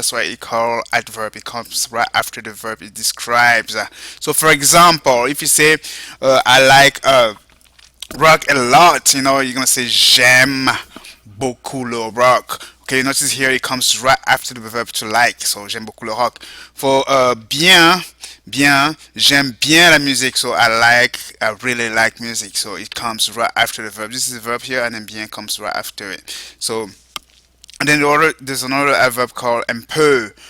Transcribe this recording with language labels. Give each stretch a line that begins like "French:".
English: That's why it called adverb. It comes right after the verb. It describes. So, for example, if you say, I like rock a lot, you're gonna say
French: j'aime beaucoup le rock.
English: Okay, notice here it comes right after the verb to like.
French: So j'aime beaucoup le rock. For bien, j'aime bien la musique.
English: So I really like music. So it comes right after the verb. This is the verb here, and then bien comes right after it. So and then there's another adverb called un peu.